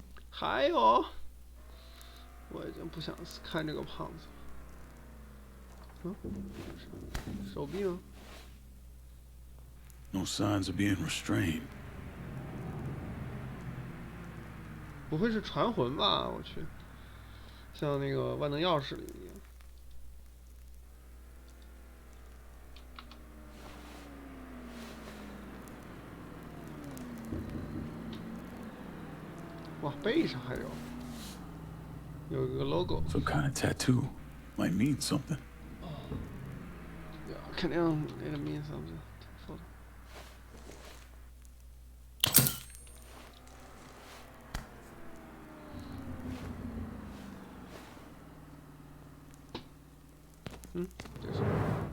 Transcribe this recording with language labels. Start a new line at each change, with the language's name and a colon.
Chinese: 还有，我已经不想看这个胖子了。手臂吗？
English: No signs of being restrained.
Chinese: 不会是传魂吧？我去，像那个万能钥匙里一样。哇，背上还有一个 logo。
English: Some kind of tattoo. Might mean something.
Chinese: 肯定
English: it means something。
Chinese: 说的。